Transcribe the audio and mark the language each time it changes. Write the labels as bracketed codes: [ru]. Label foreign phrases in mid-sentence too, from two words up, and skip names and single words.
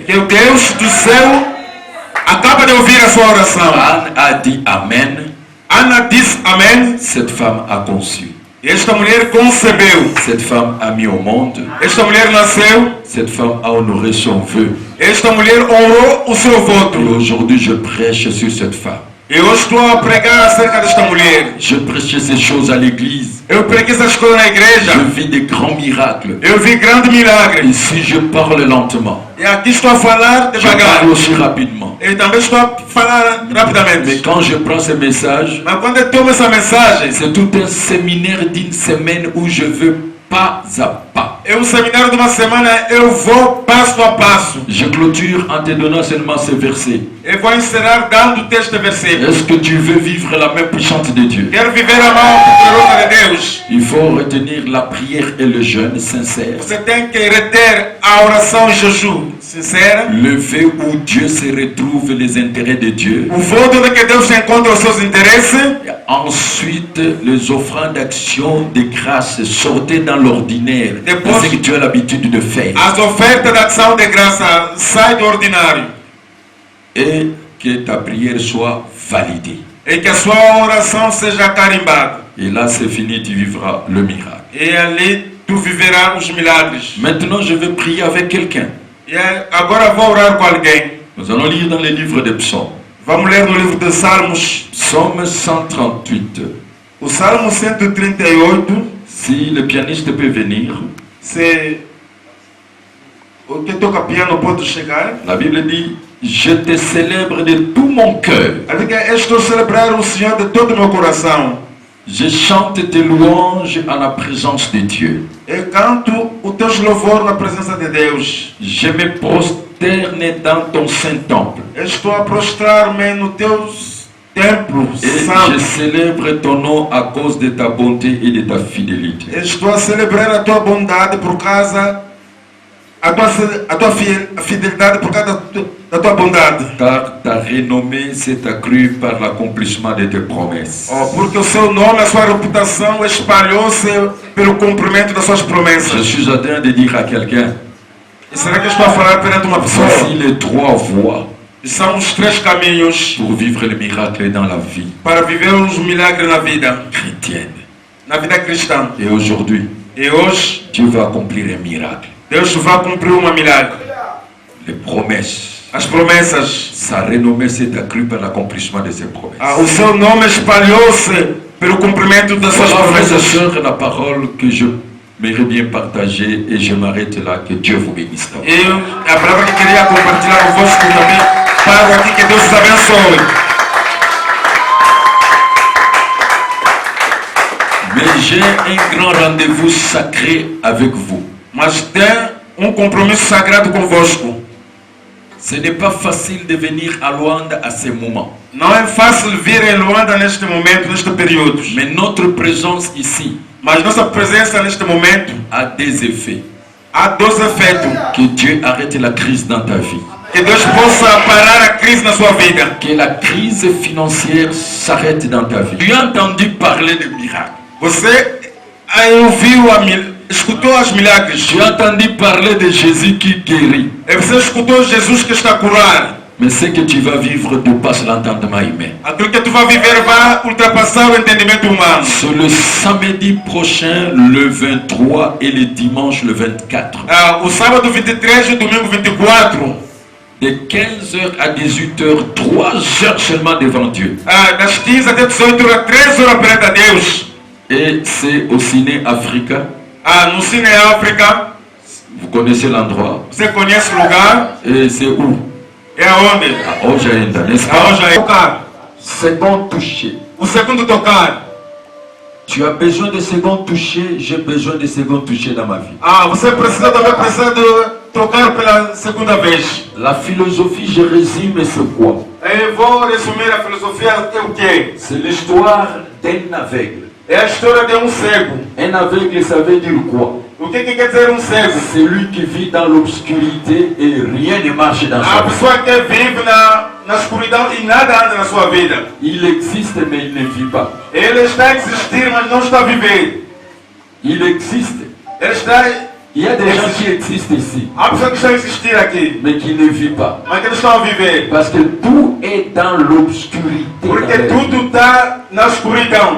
[pt] Que o Deus do céu acaba de ouvir a sua oração. [fr] Anne a dit Amen. [pt] Ana disse amém. [fr] Cette femme a conçu. [pt] Esta mulher concebeu. [fr] Cette femme a mis au monde. [pt] Esta mulher nasceu. [fr] Cette femme a honoré son vœu. [pt] Esta mulher honrou o seu voto. [fr] Et aujourd'hui, je prêche sur cette femme. [pt] E hoje estou a pregar acerca desta mulher. [fr] Je prêche ces choses à l'église. [pt] Eu preguei essas coisas na igreja. [fr] Je vis des grands miracles. [pt] Eu vi grandes milagres. [fr] Ici, je parle lentement. [pt] E aqui estou a falar [fr] Je [pt] devagar. [fr] parle aussi rapidement. [pt] E também estou a falar [fr] Mais [pt] rapidamente. [fr] quand je prends ce message, [pt] Mas quando eu tomo essa mensagem, [fr] c'est tout un séminaire d'une semaine où je veux pas à pas. [pt] é um seminário de uma semana, eu vou passo a passo. [fr] Je clôture en te donnant seulement ce verset. [pt] Eu vou encerrar dando este versículo. [fr] Est-ce que tu veux vivre la main puissante de Dieu? [pt] Quero viver a mão poderosa de Deus. [fr] Il faut retenir la prière et le jeûne sincère. [pt] Você tem que reter a oração e jejum sincera. [fr] Le vœu où Dieu se retrouve les intérêts de Dieu. [pt] O voto de que Deus encontra os seus interesses. [fr] Et ensuite, les offrandes d'action de grâce sortez dans l'ordinaire. [pt] Depois- [fr] C'est ce que tu as l'habitude de faire. [pt] As ofertas de ação de graça saem do ordinário. [fr] Et que ta prière soit validée. [pt] E que a sua oração seja carimbada. [fr] Et là, c'est fini, tu vivras le miracle. [pt] E ali tu viverás os milagres. [fr] Maintenant, je vais prier avec quelqu'un. [pt] E agora vou orar com alguém. [fr] Nous allons lire dans les livres des psaumes. [pt] Vamos ler no livro de Salmos. [fr] Psaume 138. [pt] O Salmo 138. [fr] Si le pianiste peut venir, [pt] Se o que toca piano pode chegar. [fr] la Bible dit Je te célèbre de tout mon cœur. [pt] Eu estou a celebrar o Senhor de todo o meu coração. [fr] Je chante tes louanges en la présence de Dieu. [pt] Eu canto os teus louvores na presença de Deus. [fr] Je me prosterne dans ton saint temple. [pt] Eu estou a prostrar-me no teu templo [fr] Et je [pt] santo. [fr] célèbre ton nom à cause de ta bonté et de ta fidélité. [pt] Eu estou a celebrar a tua bondade por causa a tua fidelidade por causa da tua bondade. [fr] Car ta renommée s'est accrue par l'accomplissement de tes promesses. [pt] Porque o seu nome, a sua reputação espalhou-se pelo cumprimento das suas [fr] Je [pt] promessas. [fr] suis en train de dire à quelqu'un, [pt] E será que eu estou a falar perante uma pessoa? [fr] voici les trois voies [pt] São os 3 caminhos [fr] pour vivre le miracle dans la vie [pt] para viver os milagres na vida [fr] chrétienne. [pt] cristã. [fr] Et aujourd'hui, [pt] E hoje, [fr] Dieu va accomplir un miracle. [pt] Deus vai cumprir um milagre. [fr] Les promesses, [pt] As promessas. [fr] sa renommée s'est accrue par l'accomplissement de ses promesses. [pt] O seu nome espalhou-se pelo cumprimento das suas [fr] Voilà, frères et [pt] promessas. [fr] sœurs, la parole que je m'aimerais bien partager et je m'arrête là. Que Dieu vous bénisse. [pt] E a palavra que queria compartilhar convosco também. Paro aqui, que Deus os abençoe. [fr] Mais j'ai un grand rendez-vous sacré avec vous. [pt] Mas tem compromisso sagrado convosco. [fr] Ce n'est pas facile de venir à Luanda à ce moment. [pt] Não é fácil vir em Luanda neste momento, neste período. [fr] Mais notre présence ici [pt] Mas nossa presença neste momento [fr] a des effets. [pt] há 2 efeitos. [fr] Que Dieu arrête la crise dans ta vie. [pt] Que Deus possa parar a crise na sua vida. [fr] Que la crise financière s'arrête dans ta vie. Tu as entendu parler de miracles. [pt] Você ouviu escutou os milagres. [fr] Tu as entendu parler de Jésus qui guérit. [pt] E você escutou Jesus que está a curar. [fr] Mais ce que tu vas vivre dépasse l'entendement humain. [pt] Aquilo que tu vai viver vai ultrapassar o entendimento humano. [fr] C'est le samedi prochain, le 23 et le dimanche, le 24. [pt] O sábado 23 e o domingo 24. [fr] De 15h à 18h, 3 heures seulement devant Dieu. [pt] Das 15 até 18 horas, 3 horas perante a Deus. [fr] Et c'est au Ciné Africa. [pt] No Cine África. [fr] Vous connaissez l'endroit. [pt] Você conhece o lugar? [fr] Et c'est où? [pt] É aonde? [fr] À Ojaenda, n'est-ce pas? [pt] Aonde é? Tocar. [fr] Second touché. [pt] O segundo tocar. [fr] Tu as besoin de second touché, j'ai besoin de second touché dans ma vie. [pt] Você precisa também de tocar pela segunda vez. [fr] La philosophie, je résume, c'est quoi? [pt] Eu vou resumir a filosofia é o quê? [fr] C'est l'histoire d'un aveugle. [pt] É a história de um cego. [fr] Un aveugle, ça veut dire quoi? [pt] O que quer dizer um cego? [fr] C'est lui qui vit dans l'obscurité et rien ne marche dans [pt] A [fr] sa vie. [pt] pessoa que vive na escuridão e nada anda na sua vida. [fr] Il existe mais il ne vit pas. [pt] Ele está a existir, mas não está a viver. [fr] Il existe. [pt] Ele está... [fr] Il y a des gens qui existent ici, [pt] Há pessoas que estão a existir aqui, [fr] mais qui ne vivent pas. [pt] mas que não estão a viver. [fr] Parce que tout est dans l'obscurité. [pt] Porque [fr] dans leur vie. [pt] tudo está na escuridão.